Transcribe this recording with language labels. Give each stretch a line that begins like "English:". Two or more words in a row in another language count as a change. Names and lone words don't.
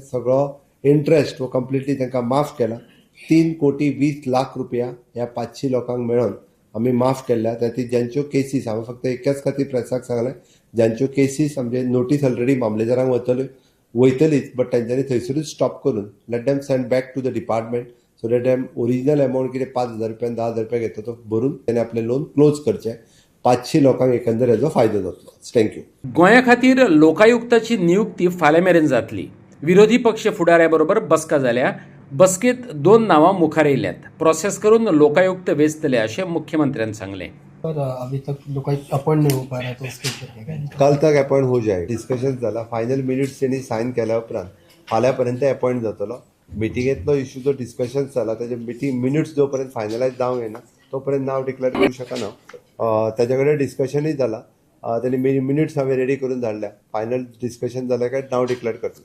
Konkani: सगळो इंट्रस्ट हो कंप्लिटली तांकां माफ केला. 3 कोटी 20 लाख रुपया ह्या 500 लोकांक मेळोन आमी माफ केल्या. तातूंत ज्यांच्यो केसीस हांवें फक्त एकाच खातीर प्रेसाक सांगलें ज्यांच्यो केसीस आमचे नोटीस ऑलरेडी मामलेदारांक वयतलीच बट तांच्यांनी थंयसरूच स्टॉप करून
English: let them send back to the department so that them original amount
Konkani: कितें 5,000 रुपया 10,000 रुपया घेता तो भरून ताणें आपलें लोन क्लोज करचें. 500 लोकांक एकंदर हेजो फायदो जातलो. थँक्यू. गोंया खातीर लोकायुक्ताची नियुक्ती फाल्यां मेरेन जातली. विरोधी पक्ष फुडाऱ्या बरोबर बसका जाल्या. बसकेत 2 नांवां मुखार येयल्यात. प्रोसेस करून लोकायुक्त वेंचतले अशें मुख्यमंत्र्यान सांगलें.
Hindi: अभी तक लोकायुक्त अपॉइंट नहीं हो पा रहा है तो उसके ऊपर कल तक अपॉइंट हो जाए.
Konkani: डिस्कशन जाला.
English: final minutes
Konkani: त्यांनी सायन केल्या उपरांत फाल्यां पर्यंत अपॉइंट जातलो. मिटिंगेंतलो इश्यू जो डिस्कशन जाला तेजे मिनिट्स जो पर्यंत फायनलायज जावंक येना तोपर्यंत नांव डिक्लेअर करूं शकना. ताजे कडेन डिस्कशनूय जाला. त्यांनी मिनिट्स हांवें रेडी करून धाडल्या.
English: final discussion
Konkani: जालें काय नांव डिक्लेअर करता.